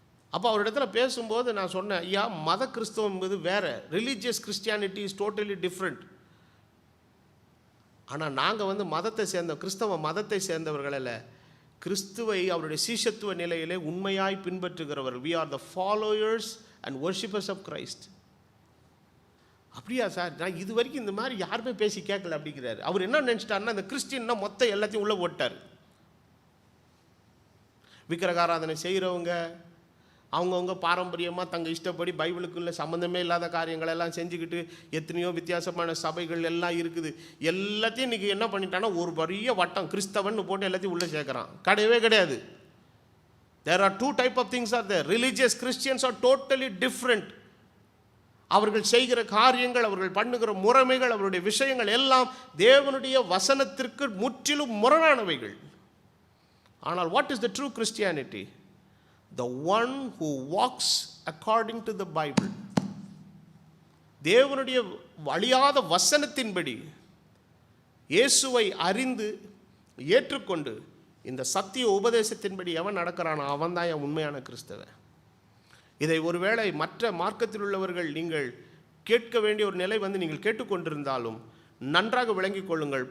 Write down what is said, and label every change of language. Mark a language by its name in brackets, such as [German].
[Tamil] அப்போ அவரிடத்துல பேசும்போது நான் சொன்னேன், ஐயா, மத கிறிஸ்தவம் என்பது வேறு, [English] Religious Christianity is totally different. [Tamil] ஆனால் நாங்கள் மதத்தை சேர்ந்த கிறிஸ்தவ மதத்தை சேர்ந்தவர்கள, கிறிஸ்துவை அவருடைய சீஷத்துவ நிலையிலே உண்மையாய் பின்பற்றுகிறவர்கள். [English] we are the followers and worshippers of Christ. [Tamil] அப்படியா சார், நான் இது வரைக்கும் இந்த மாதிரி யாருமே பேசி கேட்கல அப்படிங்கிறாரு. அவர் என்ன நினச்சிட்டாருன்னா, இந்த கிறிஸ்டின்னா மொத்தம் எல்லாத்தையும் உள்ளே போட்டார். விக்கிரகாராதனை செய்கிறவங்க அவங்கவுங்க பாரம்பரியமாக தங்கள் இஷ்டப்படி பைபிளுக்குள்ள சம்மந்தமே இல்லாத காரியங்களெல்லாம் செஞ்சுக்கிட்டு எத்தனையோ வித்தியாசமான சபைகள் எல்லாம் இருக்குது. எல்லாத்தையும் இன்றைக்கி என்ன பண்ணிட்டான்னா, ஒரு பெரிய வட்டம் கிறிஸ்தவன் போட்டு எல்லாத்தையும் உள்ளே சேர்க்குறான். கிடையவே கிடையாது. [English] there are two type of things are there. Religious Christians are totally different. [Tamil] அவர்கள் செய்கிற காரியங்கள், அவர்கள் பண்ணுகிற முறைமைகள், அவருடைய விஷயங்கள் எல்லாம் தேவனுடைய வசனத்திற்கு முற்றிலும் முரணானவைகள். ஆனால் [English] what is the true Christianity? The one who walks according to the Bible. [Tamil] தேவனுடைய வழியாத வசனத்தின்படி இயேசுவை அறிந்து ஏற்றுக்கொண்டு இந்த சத்திய உபதேசத்தின்படி எவன் நடக்கிறானோ அவன் தான் என் உண்மையான கிறிஸ்தவன். இதை ஒருவேளை மற்ற மார்க்கத்தில் உள்ளவர்கள் நீங்கள் கேட்க வேண்டிய ஒரு நிலை நீங்கள் கேட்டுக்கொண்டிருந்தாலும் நன்றாக விளங்கிக் கொள்ளுங்கள்.